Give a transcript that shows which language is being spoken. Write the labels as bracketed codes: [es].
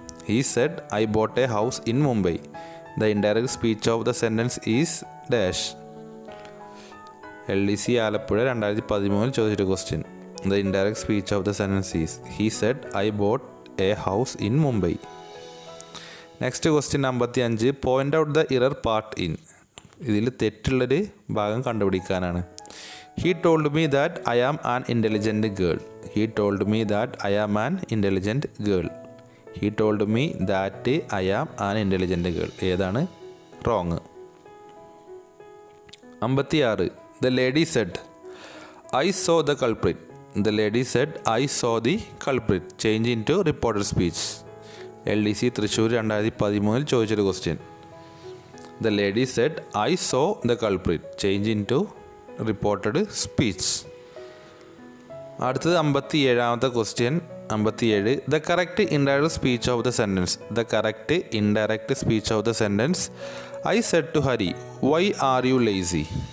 [en] He said, I bought a house in Mumbai. The indirect speech of the sentence is dash. [ml] LDC Alappuzha 2013 ചോദിച്ചൊരു question. [en] The indirect speech of the sentence is He said, I bought a house in Mumbai. Next question 55. Point out the error part in. [ml] ഇതിൽ തെറ്റുള്ളൊരു ഭാഗം കണ്ടുപിടിക്കാനാണ്. [en] He told me that I am an intelligent girl. He told me that I am an intelligent girl. He told me that I am an intelligent girl. [ml] ഏതാണ് wrong? [en] 56. The lady said, I saw the culprit. The lady said, I saw the culprit. Change into reported speech. [ml] LDC Thrissur 2013 ചോദിച്ചൊരു question. [en] The lady said, I saw the culprit. Change into reported speech. [ml] അടുത്തത് 57ാമത്തെ question. [en] 57. The correct indirect speech of the sentence. The correct indirect speech of the sentence. I said to Hari, why are you lazy?